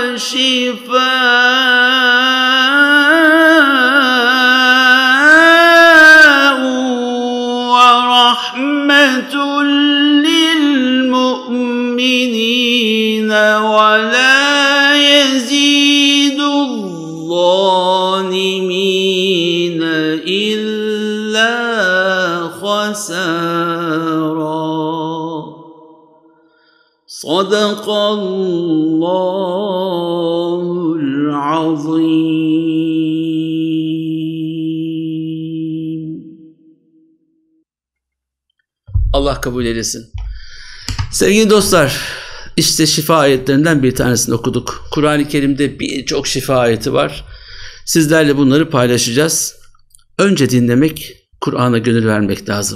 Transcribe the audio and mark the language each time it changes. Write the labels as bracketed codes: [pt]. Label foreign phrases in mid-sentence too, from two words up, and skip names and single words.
[ar] شِفَاءٌ وَرَحْمَةٌ لِلْمُؤْمِنِينَ وَلَا يَزِيدُ الظَّالِمِينَ إِلَّا خَسَارًا. صدق الله العظيم. [tr] Allah kabul eylesin. Sevgili dostlar, işte şifa ayetlerinden bir tanesini okuduk. Kur'an-ı Kerim'de birçok şifa ayeti var. Sizlerle bunları paylaşacağız. Önce dinlemek, Kur'an'a gönül vermek lazım.